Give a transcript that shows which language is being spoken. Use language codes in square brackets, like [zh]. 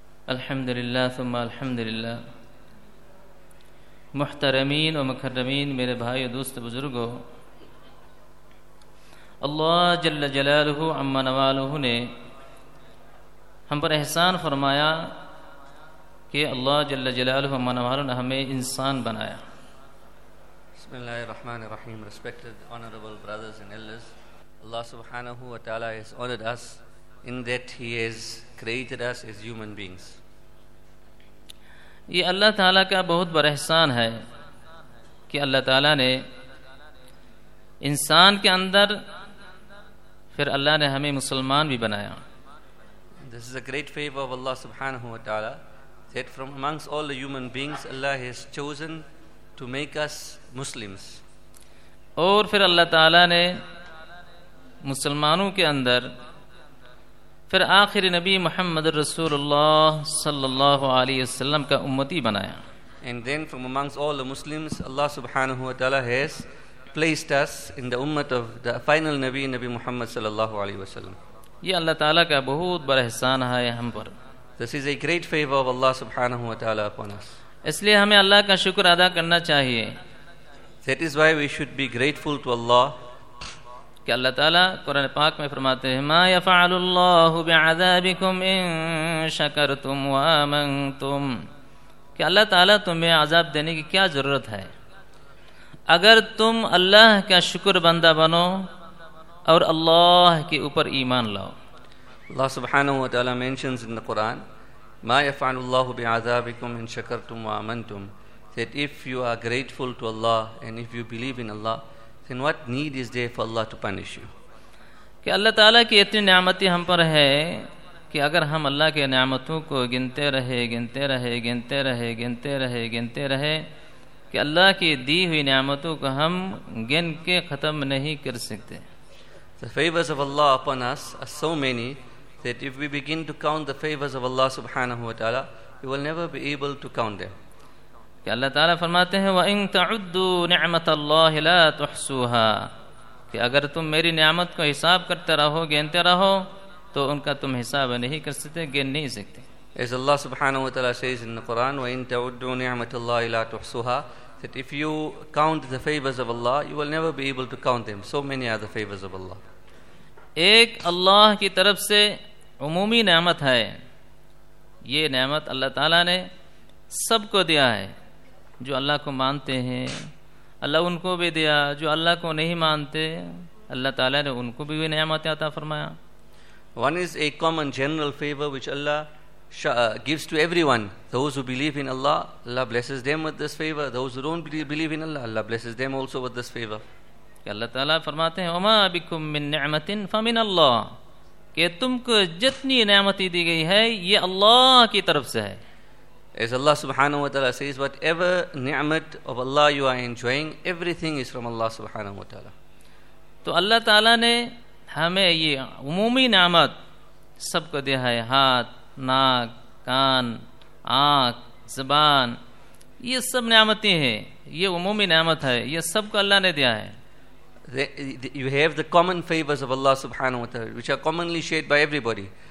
[ar] الحمد لله ثم الحمد لله [ur] محترمین و مکرمین میرے بھائی و دوست بزرگو اللہ جل جلالہ عم نوالہ نے ہم پر احسان فرمایا کہ اللہ جل جلالہ عم نوالہ نے ہمیں انسان بنایا [ar] بسم اللہ الرحمن الرحیم [en] respected honorable brothers and elders Allah subhanahu wa ta'ala has honored us in that he has created us as human beings [ur] یہ اللہ تعالیٰ کا بہت بڑا احسان ہے کہ اللہ تعالیٰ نے انسان کے اندر پھر اللہ نے ہمیں مسلمان بھی بنایا [en] This is a great favor of Allah subhanahu wa ta'ala that from amongst all the human beings Allah has chosen to make us Muslims [ur] اور پھر اللہ تعالیٰ نے مسلمانوں کے اندر پھر آخر نبی محمد رسول اللہ صلی اللہ علیہ وسلم کا امتی بنایا [en] And then from amongst all the Muslims Allah subhanahu wa ta'ala has placed us in the ummah of the final Nabi Nabi Muhammad صلی اللہ علیہ وسلم [ur] یہ اللہ تعالیٰ کا بہت بڑا احسان ہے ہم پر [en] This is a great favor of Allah subhanahu wa ta'ala upon us [ur] اس لئے ہمیں اللہ کا شکر ادا کرنا چاہیے [en] That is why we should be grateful to Allah [ur] کہ اللہ تعالیٰ قرآن پاک میں فرماتے ہیں [ar] ما يفعل الله بعذابكم ان شكرتم وآمنتم [ur] کہ اللہ تعالیٰ تمہیں عذاب دینے کی کیا ضرورت ہے اگر تم اللہ کا شکر بندہ بنو اور اللہ کے اوپر ایمان لاؤ [en] Allah subhanahu wa ta'ala mentions in the Quran, [ar] مَا يَفْعَلُ اللَّهُ بِعَذَابِكُمْ إِن شَكَرْتُمْ وَآمَنْتُمْ, [en] that if you are grateful to Allah and if you believe in Allah, then what need is there for Allah to punish you? [ur] کہ اللہ تعالیٰ کی اتنی نعمتیں ہم پر ہے کہ اگر ہم اللہ کے نعمتوں کو گنتے رہے گنتے رہے گنتے رہے گنتے رہے گنتے رہے کہ اللہ کی دی ہوئی نعمتوں کو ہم گن کے ختم نہیں کر سکتے. [en] The favors of Allah upon us are so many that if we begin to count the favors of Allah subhanahu wa ta'ala, we will never be able to count them. [ur] کہ اللہ تعالیٰ فرماتے ہیں [ar] وَإِن تَعُدُّوا نِعْمَةَ اللَّهِ لَا تُحْصُوهَا, [ur] کہ اگر تم میری نعمت کو حساب کرتے رہو گنتے رہو تو ان کا تم حساب نہیں کر سکتے گن نہیں سکتے. [en] As Allah subhanahu wa ta'ala says in the Quran, [ar] وَإِن تَعُدُّوا نِعْمَةَ اللَّهِ لَا تُحْصُوهَا, [en] that if you count the favors of Allah, you will never be able to count them. So many are the favors of Allah. [ur] ایک اللہ کی طرف سے عمومی نعمت ہے, یہ نعمت اللہ تعالیٰ نے سب کو دیا ہے جو اللہ کو مانتے ہیں, اللہ ان کو بھی دیا جو اللہ کو نہیں مانتے, اللہ تعالیٰ نے ان کو بھی نعمت عطا فرمایا. [en] One is a common general favor which Allah gives to everyone. Those who believe in Allah, Allah blesses them with this favor. Those who don't believe in Allah, Allah blesses them also with this favor. [ur] اللہ تعالیٰ فرماتے ہیں [ar] وَمَا بِكُم مِّن نِعْمَةٍ فَمِن اللَّهِ, [ur] کہ تم کو جتنی نعمتی دی گئی ہے یہ اللہ کی طرف سے ہے. [en] As Allah subhanahu wa ta'ala says, whatever ni'mat of Allah you are enjoying, everything is from Allah subhanahu wa ta'ala. [ur] تو اللہ تعالیٰ نے ہمیں یہ عمومی نعمت سب کو دیا ہے, ہاتھ ناک کان آنکھ زبان, یہ سب نعمتیں ہیں, یہ عمومی نعمت ہے, یہ سب کو اللہ نے دیا ہے. [en] You have the common favors of Allah subhanahu wa ta'ala, which are commonly shared by everybody.